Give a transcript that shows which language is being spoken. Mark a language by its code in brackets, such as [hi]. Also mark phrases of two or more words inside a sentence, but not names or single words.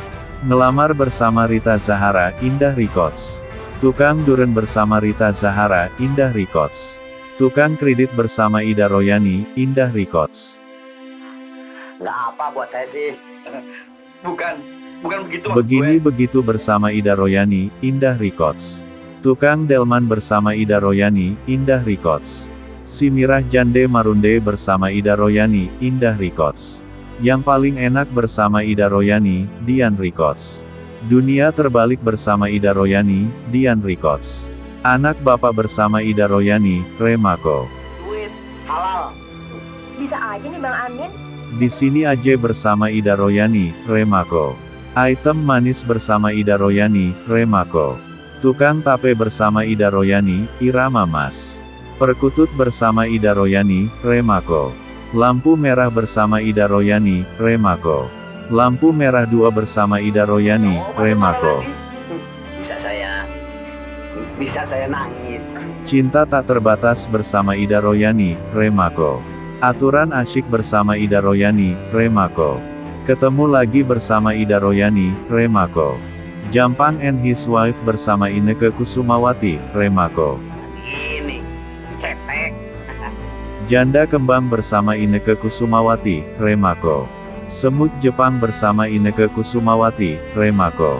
[id] Ngelamar bersama Rita Zahara, Indah Records. Tukang Duren bersama Rita Zahara, Indah Records. Tukang Kredit bersama Ida Royani, Indah Records. Nggak apa buat saya sih. Bukan begitu. Begini Begitu bersama Ida Royani, Indah Records. Tukang Delman bersama Ida Royani, Indah Records. Si Mirah Jande Marunde bersama Ida Royani, Indah Records. Yang paling enak bersama Ida Royani, Dian Records. Dunia Terbalik bersama Ida Royani, Dian Records. Anak Bapak bersama Ida Royani, Remako. halal. Bisa aja nih Bang Amin. Di sini aja bersama Ida Royani, Remako. Item manis bersama Ida Royani, Remako. Tukang tape bersama Ida Royani, Irama Mas. Perkutut bersama Ida Royani, Remako. Lampu merah bersama Ida Royani, Remako. Lampu merah 2 bersama Ida Royani, Remako. Bisa saya nangis. Cinta tak terbatas bersama Ida Royani, Remako. Aturan asyik bersama Ida Royani, Remako. Ketemu lagi bersama Ida Royani, Remako. Jampang and His Wife bersama Inneke Kusumawati, Remako. Ini, cetek. Janda Kembang bersama Inneke Kusumawati, Remako. Semut Jepang bersama Inneke Kusumawati, Remako.